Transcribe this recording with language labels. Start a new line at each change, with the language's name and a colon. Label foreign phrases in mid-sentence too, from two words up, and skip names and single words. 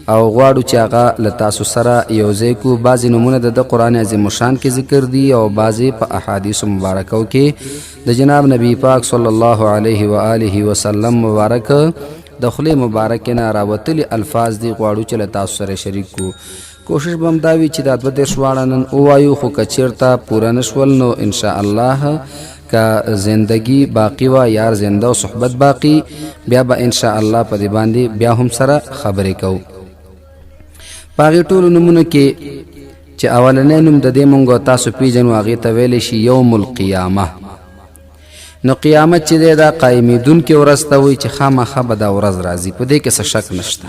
Pashto: او غواړو چې هغه له تاسو سره یوځای کو. بعضې نومونه د قرآن عظیم الشان کې ذکر دي او بعضې په احادیثو مبارکو کې د جناب نبی پاک
Arabic: صلی الله علیه و آله وسلم
Pashto: مبارک د خولې مبارکې نه راوتلي الفاظ دي، غواړو چې له تاسو سره شریک کو. کوشش به هم دا وي چې دا 22 واړه نن ووایو، خو که چېرته پوره نه شول نو انشاءالله
Persian: که زندگی باقی و یار زنده و صحبت باقی
Pashto: بیا به انشاءالله په دې باندې بیا هم سره خبرې کوو. په هغې ټولو نومونو کې چې اولنی نوم د دې مونږ تاسو پیژنو هغې ته ویلی شي
Arabic: یوم القیامه.
Pashto: نو قیامت چې دی دا قایمېدونکې ورځ ته وایي چې خامخا به دا ورځ راځي، په دې کې څه شک نشته.